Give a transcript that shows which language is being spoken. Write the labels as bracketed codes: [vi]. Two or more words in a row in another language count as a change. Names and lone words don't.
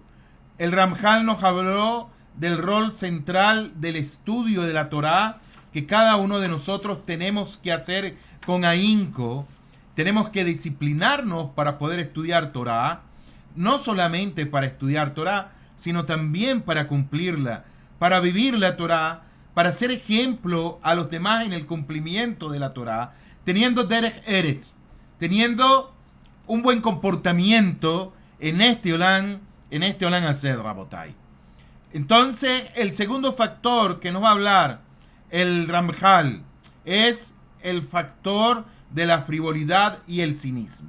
[es] El Ramjal nos habló del rol central del estudio de la Torá, que cada uno de nosotros tenemos que hacer con ahínco. Tenemos que disciplinarnos para poder estudiar Torá, no solamente para estudiar Torá, sino también para cumplirla, para vivir la Torá, para ser ejemplo a los demás en el cumplimiento de la Torá, teniendo [he] דרך ארץ, [es] teniendo un buen comportamiento en este [he] עולם הזה, [es] Rabotai. Entonces, el segundo factor que nos va a hablar el Ramjal es el factor de la frivolidad y el cinismo.